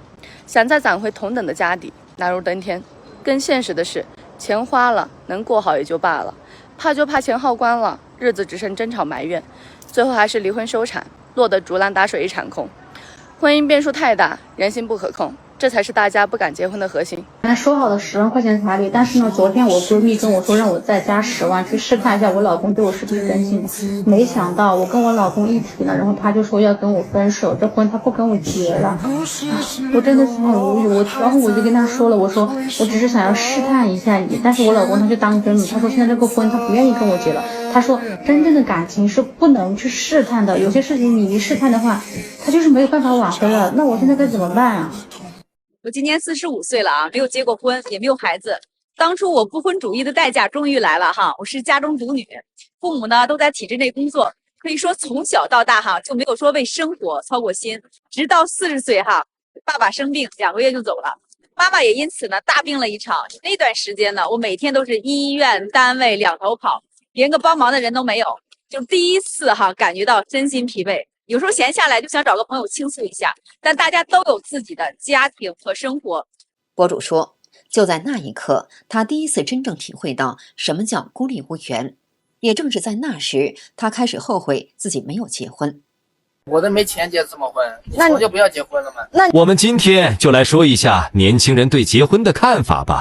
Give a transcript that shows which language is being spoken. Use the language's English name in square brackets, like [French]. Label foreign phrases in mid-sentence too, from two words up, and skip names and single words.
[Chinese] 想再攢回同等的家底，難如登天。更現實的是，錢花了能過好也就罷了，怕就怕錢耗光了，日子只剩爭吵埋怨，最後還是離婚收場，落得竹籃打水一場空。婚姻變數太大，人心不可控，這才是大家不敢結婚的核心。本來說好的10萬塊錢彩禮，但是呢，昨天我閨蜜跟我說讓我再加10萬去試探一下我老公對我是不是真心的。沒想到我跟我老公一提了，然後他就說要跟我分手，這婚他不跟我結了。我真的是很無語，然後我就跟他說了，我說我只是想要試探一下你，但是我老公他就當真了，他說现在這個婚他不願意跟我結了。他說真正的感情是不能去試探的，有些事情你一試探的話，他就是沒有辦法挽回了。那我現在該怎麼辦啊？我今年45歲了啊，沒有結過婚，也沒有孩子。當初我不婚主義的代價終於來了哈，我是家中獨女，父母呢都在體制內工作，可以說從小到大哈就沒有說為生活操過心。直到40歲哈，爸爸生病2個月就走了，媽媽也因此呢大病了一場。那段時間呢，我每天都是醫院單位兩頭跑，連個幫忙的人都沒有，就第一次哈感覺到身心疲憊。有時候閒下來就想找個朋友傾訴一下，但大家都有自己的家庭和生活。博主說，就在那一刻，他第一次真正體會到什麼叫孤立無援。也正是在那時，他開始後悔自己沒有結婚。我都沒錢結什麼婚，那我就不要結婚了嗎？我們今天就來說一下年輕人對結婚的看法吧。